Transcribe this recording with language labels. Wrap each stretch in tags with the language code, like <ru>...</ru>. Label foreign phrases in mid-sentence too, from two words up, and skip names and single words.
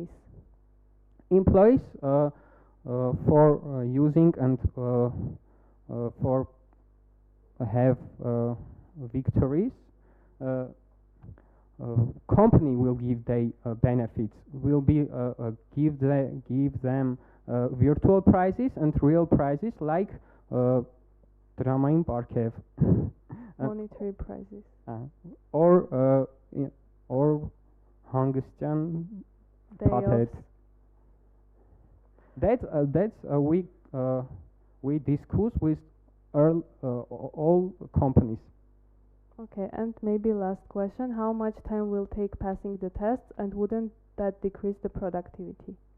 <en>Employees for using and for have victories. Company will give they benefits. Will be give them virtual prizes and real prizes like</en> <hy>դրամային պարգև,</hy> <en>monetary prizes,</en> <hy>or հանգստյան փաթեթ.</hy> <en>That's we discuss with all companies. Okay, and maybe last question, how much time will take passing the tests, and wouldn't that decrease the productivity?</en>